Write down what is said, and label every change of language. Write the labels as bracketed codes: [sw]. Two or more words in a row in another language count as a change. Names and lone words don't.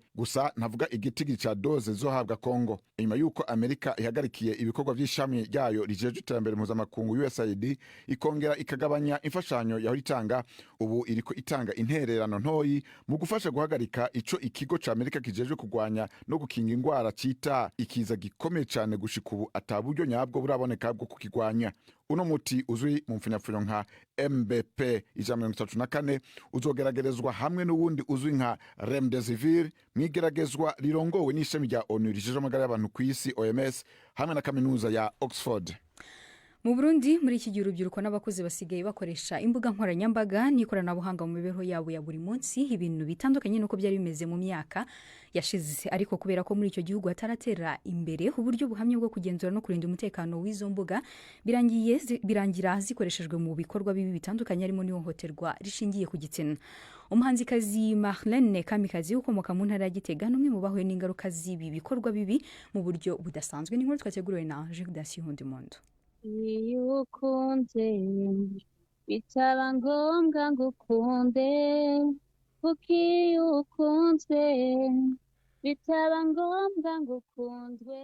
[rn] Gusa ntavuga igitigi ca doze zohabwa Kongo. Inyuma yuko Amerika ihagarikiye ibikorwa vy'ishami ryayo rijeje iterambere mpuzamakungu USAID ikongera ikagabanya imfashanyo yaho itanga, ubu iriko itanga intererano ntoyi mu gufasha guhagarika ico ikigo ca Amerika kijeje kurwanya no gukinga ingwara cita ikiza gikomeye cane gushika ubu ataburyo nyabwo buraboneka bwo kukigwanya. Uno muti uzwi mu mfunyapfunyo nka MBP 134 uzogeragerezwa hamwe n'uwundi uzwi nka Remdesivir mwigeragezwa rirongowe n'ishami rya ONU rijeje amagara y'abantu ku isi OMS hamwe na kaminuza ya Oxford. [rw] Mu Burundi muri iki gihe urubyiruko n'abakozi basigaye bakoresha imbuga nkoranyambaga n'ikoranabuhanga mu mibereho yabo ya buri munsi, ibintu bitandukanye nuko byari bimeze mu myaka yashize. Ariko kubera ko muri icyo gihugu hataratera imbere uburyo buhamye bwo kugenzura no kurinda umutekano w'izo mbuga, birangira zikoreshejwe mu bikorwa bibi bitandukanye harimo n'ihohoterwa rishingiye ku gitsina. Umuhanzikazi Marlene Kamikazi ukomoka mu ntara ya Gitega n'umwe mu bahuye n'ingaruka z'ibi bikorwa bibi mu buryo budasanzwe. Ni inkuru twateguriwe na Judasi Hundimundo. Iyo ukunze bitaba ngombwa ngo ukunde, kuko iyo ukunzwe bitaba ngombwa ngo ukundwe.